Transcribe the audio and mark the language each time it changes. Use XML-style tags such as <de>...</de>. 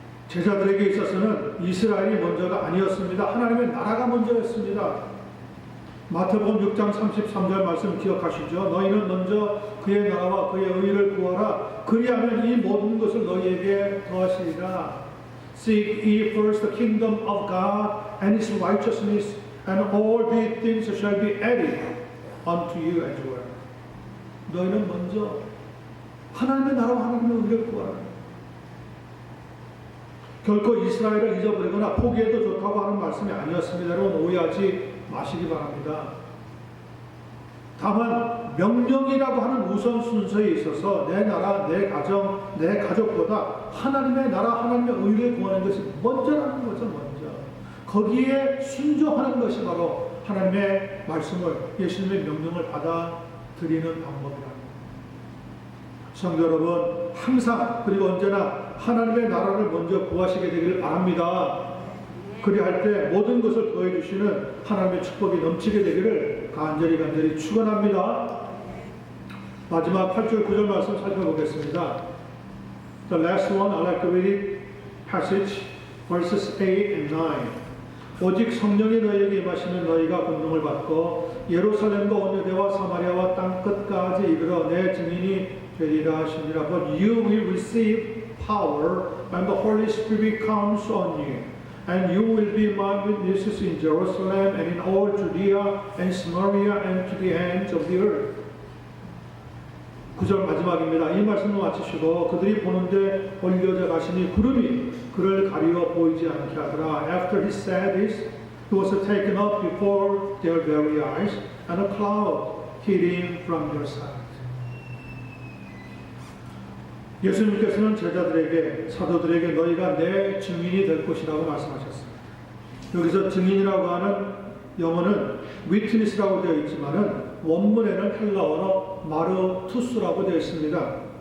<ko>제자들에게 있어서는 이스라엘이 먼저가 아니었습니다. 하나님의 나라가 먼저였습니다. 마태복음 6장 33절 말씀 기억하시죠? 너희는 먼저 그의 나라와 그의 의를 구하라. 그리하면 이 모든 것을 너희에게 더하시리라.</ko> <en>Seek ye first the kingdom of God and His righteousness, and all these things shall be added unto you as well.</en> <ko>너희는 먼저 하나님의 나라와 하나님의 의를 구하라. 결코 이스라엘을 잊어버리거나 포기해도 좋다고 하는 말씀이 아니었습니다. 여러분, 오해하지 마시기 바랍니다. 다만 명령이라고 하는 우선 순서에 있어서 내 나라, 내 가정, 내 가족보다 하나님의 나라, 하나님의 의를 구하는 것이 먼저라는 거죠. 먼저 거기에 순종하는 것이 바로 하나님의 말씀을, 예수님의 명령을 받아들이는 방법이랍니다. 성도 여러분, 항상 그리고 언제나 하나님의 나라를 먼저 구하시게 되기를 바랍니다. 그리할 때 모든 것을 더해 주시는 하나님의 축복이 넘치게 되기를 간절히 축원합니다. 마지막 8절 9절 말씀 살펴보겠습니다.</ko> <en>The last one, I like to read passage verses 8 and 9.</en> <ko>오직 성령이 너희에게 임하시면 너희가 권능을 받고 예루살렘과 온 유대와 사마리아와 땅 끝까지 이르러 내 증인이 되리라 하시니라.</ko> <en>But you will receive power when the Holy Spirit comes on you, and you will be my witnesses in Jerusalem and in all Judea and Samaria and to the ends of the earth.</en> <ko>9절 마지막입니다. 이 말씀을 마치시고 그들이 보는데 올려져 가시니 구름이 그를 가리워 보이지 않게 하더라.</ko> <en>After he said this, he was taken up before their very eyes, and a cloud hid him from their sight.</en> <ko>예수님께서는 제자들에게, 사도들에게 너희가 내 증인이 될 것이라고 말씀하셨습니다. 여기서 증인이라고 하는 영어는 witness라고 되어 있지만은 원문에는 헬라어로 마르투스라고 되어 있습니다.</ko>